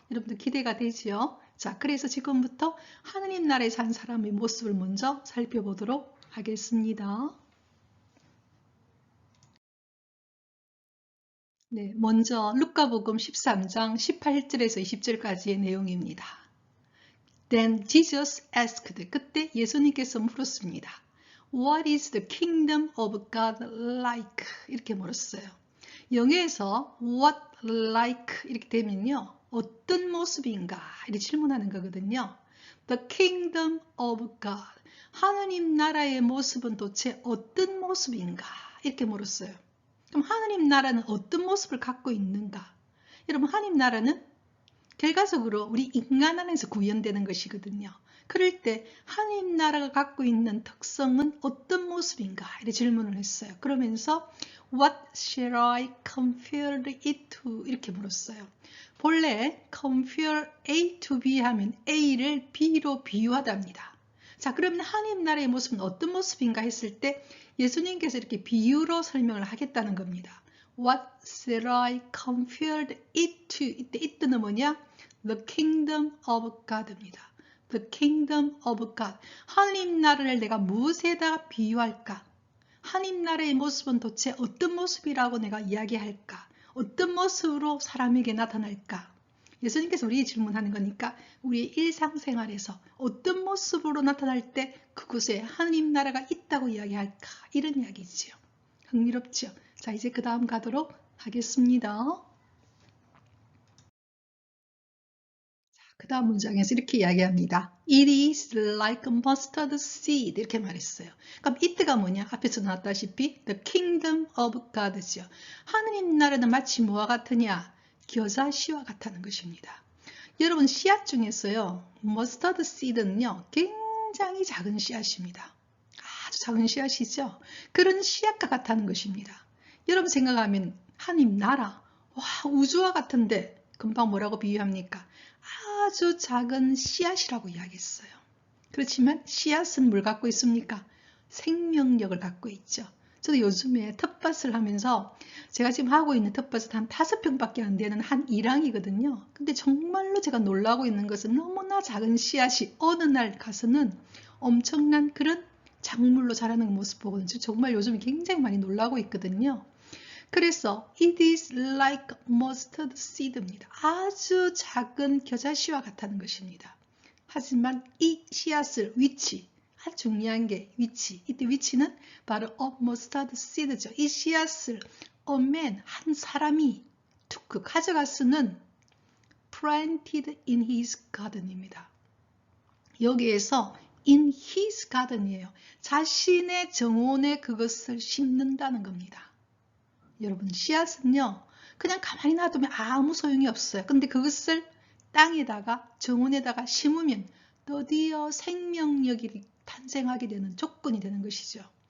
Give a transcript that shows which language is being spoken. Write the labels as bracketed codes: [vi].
[ko] 여러분들 기대가 되지요? 자, 그래서 지금부터 하느님 나라에 산 사람의 모습을 먼저 살펴보도록 하겠습니다. 네, 먼저 루카복음 13장 18절에서 20절까지의 내용입니다. [en] Then Jesus asked, [ko] 그때 예수님께서 물었습니다. [en] What is the kingdom of God like? [ko] 이렇게 물었어요. 영어에서 what like 이렇게 되면요. 어떤 모습인가? 이렇게 질문하는 거거든요. [en] The kingdom of God. [ko] 하느님 나라의 모습은 도대체 어떤 모습인가? 이렇게 물었어요. 그럼 하느님 나라는 어떤 모습을 갖고 있는가? 여러분, 하느님 나라는 결과적으로 우리 인간 안에서 구현되는 것이거든요. 그럴 때 하느님 나라가 갖고 있는 특성은 어떤 모습인가? 이렇게 질문을 했어요. 그러면서 [en] What shall I compare it to? [ko] 이렇게 물었어요. 본래 compare A to B 하면 A를 B로 비유하답니다. 자, 그러면 하느님 나라의 모습은 어떤 모습인가 했을 때 예수님께서 이렇게 비유로 설명을 하겠다는 겁니다. [en] What shall I compare it to? [ko] 이때 it는 뭐냐? [en] The kingdom of God입니다. The kingdom of God. [ko] 하느님 나라를 내가 무엇에다 비유할까? 하느님 나라의 모습은 도대체 어떤 모습이라고 내가 이야기할까? 어떤 모습으로 사람에게 나타날까? 예수님께서 우리에게 질문하는 거니까 우리의 일상생활에서 어떤 모습으로 나타날 때 그곳에 하느님 나라가 있다고 이야기할까? 이런 이야기지요. 흥미롭죠? 자, 이제 그 다음 가도록 하겠습니다. 그 다음 문장에서 이렇게 이야기합니다. [en] It is like mustard seed [ko] 이렇게 말했어요. 그럼 it가 뭐냐? 앞에서 나왔다시피 [en] the kingdom of God죠. [ko] 하느님 나라는 마치 뭐와 같으냐? 겨자씨와 같다는 것입니다. 여러분, 씨앗 중에서요, 머스터드 씨드는요, 굉장히 작은 씨앗입니다. 아주 작은 씨앗이죠. 그런 씨앗과 같다는 것입니다. 여러분 생각하면 하느님 나라, 와, 우주와 같은데 금방 뭐라고 비유합니까? 아주 작은 씨앗이라고 이야기했어요. 그렇지만 씨앗은 뭘 갖고 있습니까? 생명력을 갖고 있죠. 저도 요즘에 텃밭을 하면서 제가 지금 하고 있는 텃밭은 한 5평밖에 안 되는 한 일항이거든요. 근데 정말로 제가 놀라고 있는 것은 너무나 작은 씨앗이 어느 날 가서는 엄청난 그런 작물로 자라는 모습 보거든요. 정말 요즘 굉장히 많이 놀라고 있거든요. 그래서 [en] it is like mustard seed입니다. [ko] 아주 작은 겨자씨와 같다는 것입니다. 하지만 이 씨앗을 위치, 아주 중요한 게 위치. 이때 위치는 바로 [en] of mustard seed [ko] 죠. 이 씨앗을 [en] a man, [ko] 한 사람이 툭 가져갔으는 [en] planted in his garden [ko] 입니다. [en] 여기에서 in his garden이에요. [ko] 자신의 정원에 그것을 심는다는 겁니다. 여러분, 씨앗은요, 그냥 가만히 놔두면 아무 소용이 없어요. 근데 그것을 땅에다가, 정원에다가 심으면 드디어 생명력이 탄생하게 되는 조건이 되는 것이죠.